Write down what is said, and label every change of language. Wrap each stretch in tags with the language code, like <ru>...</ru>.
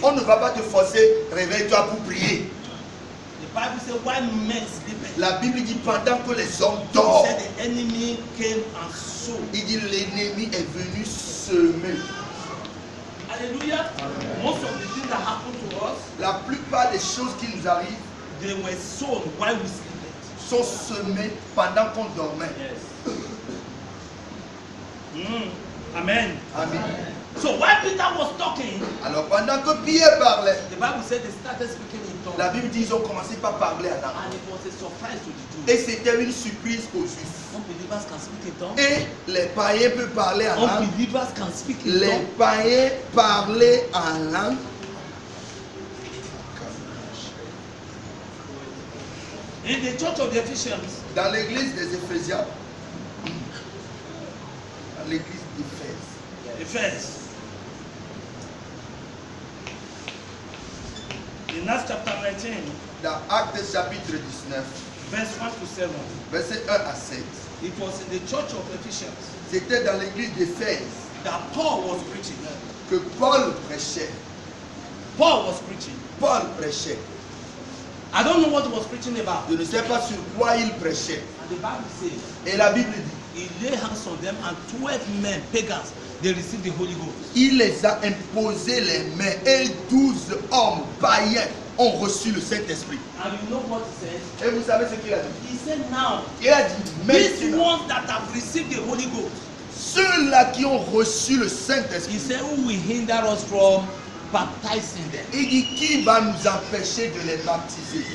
<fr>on ne va pas te forcer, réveille-toi pour prier.</fr> <en>The Bible says while men sleeping,</en> <fr>La Bible dit pendant que les hommes</fr> <en>he</en> <fr>dorment,</fr> <en>said the enemy came and sowed.</en> <fr>il dit l'ennemi est venu semer. Hallelujah.</fr> <en>Most of the things that happen to us,</en> <fr>La plupart des choses qui nous arrivent</fr> <en>they were sown while we sleeping.</en> <fr>sont semées pendant qu'on dormait.</fr> <en>Yes. Amen. Amen. So while Peter was talking,</en> <fr>Alors pendant que Pierre parlait,</fr> <en>the Bible said they started speaking in tongues.</en> <fr>la Bible dit ils ont commencé par parler en langue.</fr> <en>And it was a surprise to the Jews.</en> <fr>Et c'était une surprise aux Juifs.</fr> <en>Unbelievers can speak in tongues.</en> <fr>Et les païens peuvent parler en langue.</fr> <en>Unbelievers can speak in</en> <fr>Les</fr> <en>tongues.</en> <fr>païens parlaient en langue.</fr> <en>In the church of the Ephesians,</en> <fr>Dans l'église des Éphésiens, dans l'église d'Éphèse,</fr> <en>Ephesians, in Acts chapter 19,</en> <fr>dans Actes chapitre 19,</fr> <en>verse 1 to 7,</en> <fr>versets 1 à 7,</fr> <en>it was in the church of Ephesians</en> <fr>c'était dans l'église d'Éphèse</fr> <en>that Paul was preaching.</en> <fr>que Paul prêchait.</fr> <en>Paul was preaching.</en> <fr>Paul prêchait.</fr> <en>I don't know what he was preaching about.</en> <fr>Je ne sais pas sur quoi il prêchait.</fr> <en>And the Bible says,</en> <fr>Et la Bible dit,</fr> <en>he laid hands on them and 12 men, pagans, they received the Holy Ghost.</en> <fr>il les a imposé les mains et 12 hommes païens ont reçu le Saint-Esprit.</fr> <en>And you know what he said?</en> <fr>Et vous savez ce qu'il a dit?</fr> <en>He said, now,</en> <fr>Il a dit,</fr> <en>these</en> <fr>maintenant,</fr> <en>ones that have received the Holy Ghost,</en> <fr>ceux-là qui ont reçu le</fr> <en>he</en> <fr>Saint-Esprit,</fr> <en>said, who will hinder us from baptizing them?</en> <fr>il dit, qui va nous empêcher de les baptiser?</fr>